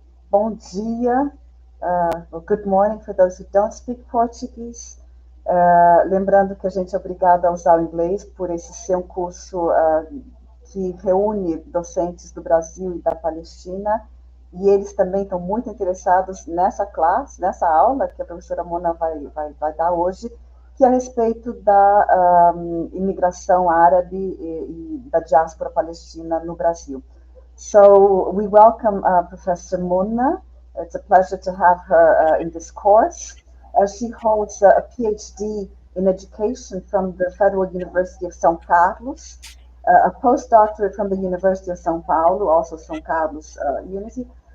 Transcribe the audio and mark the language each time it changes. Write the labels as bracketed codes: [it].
[pt] Bom dia, [en] good morning for those who don't speak Portuguese. [pt] Lembrando que a gente é obrigado a usar o inglês por esse ser um curso que reúne docentes do Brasil e da Palestina, e eles também estão muito interessados nessa classe, nessa aula que a professora Mona vai dar hoje, que é a respeito da imigração árabe e da diáspora palestina no Brasil. [en] So we welcome Professor Mona. It's a pleasure to have her in this course. She holds a PhD in education from the Federal University of São Carlos, a postdoctorate from the University of São Paulo, also São Carlos Unity.